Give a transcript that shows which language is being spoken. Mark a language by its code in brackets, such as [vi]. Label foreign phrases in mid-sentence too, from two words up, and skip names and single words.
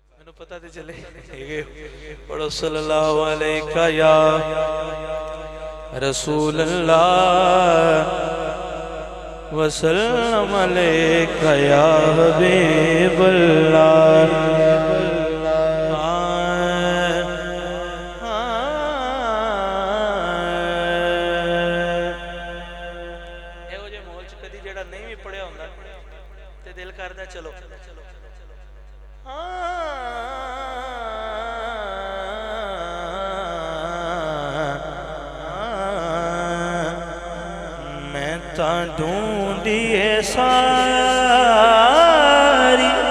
[hi] पता तो चले पढ़ो [ar] صلى الله عليك يا رسول الله وسلم عليك يا حبيب الله. [pa] ਇਹੋ ਜਿਹੇ ਮਾਹੌਲ 'ਚ ਕਦੀ ਜਿਹੜਾ ਨਹੀਂ ਵੀ ਪੜਿਆ ਹੁੰਦਾ ਤੇ ਦਿਲ ਕਰਦਾ ਚਲੋ ਮੈਂ ਤਾ ਢੂੰਡੀਏ ਸਾਰੀ